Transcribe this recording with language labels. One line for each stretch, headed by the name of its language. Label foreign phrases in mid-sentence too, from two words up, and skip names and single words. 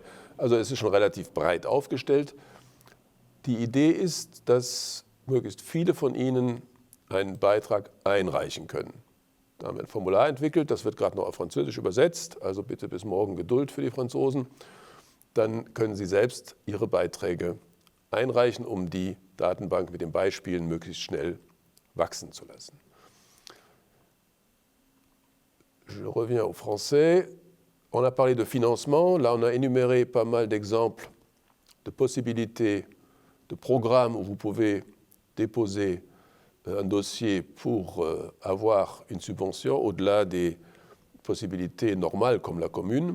German: Also es ist schon relativ breit aufgestellt. Die Idee ist, dass möglichst viele von Ihnen einen Beitrag einreichen können. Da haben wir ein Formular entwickelt, das wird gerade noch auf Französisch übersetzt, also bitte bis morgen Geduld für die Franzosen. Dann können Sie selbst Ihre Beiträge einreichen, um die Datenbank mit den Beispielen möglichst schnell wachsen zu lassen.
French: Je reviens au français. On a parlé de financement. Là, on a énuméré pas mal d'exemples de possibilités, de programmes où vous pouvez déposer un dossier pour avoir une subvention au-delà des possibilités normales comme la commune.